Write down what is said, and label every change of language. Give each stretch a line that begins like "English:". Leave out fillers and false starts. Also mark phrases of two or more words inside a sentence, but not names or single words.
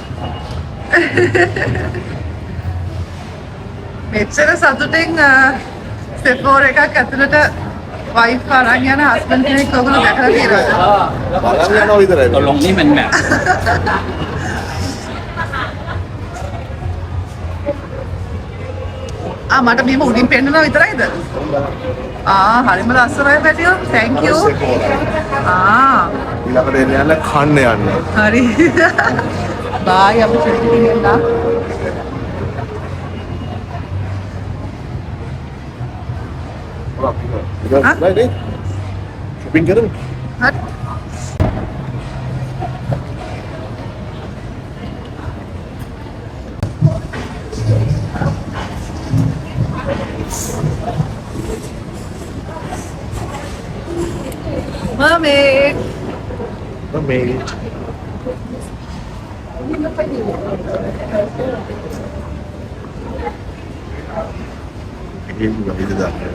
Sinhala: මෙච්චර සතුටින් සෙෆෝරා එකක් ඇතුළට වයිෆ් අරන් යන හස්බන්ඩ් කෙනෙක් ඔයගොල්ලෝ දැකලා තියෙනවද? අරන් යනවා විතරයි. Tolong ni men mẹ. මට බීම උඩින් පෙන්නනවා විතරයිද? හරිම ලස්සනයි පැටියෝ.
English: thank you.
Sinhala: ඊළඟට එන්න යන්න කන්න යන්න. හරි. බායි අපි ෂොපින් යන්න. හරි. ෂොපින් කරමු. හරි.
Indonesian: Mermaid. Mermaid. Ini juga itu dah.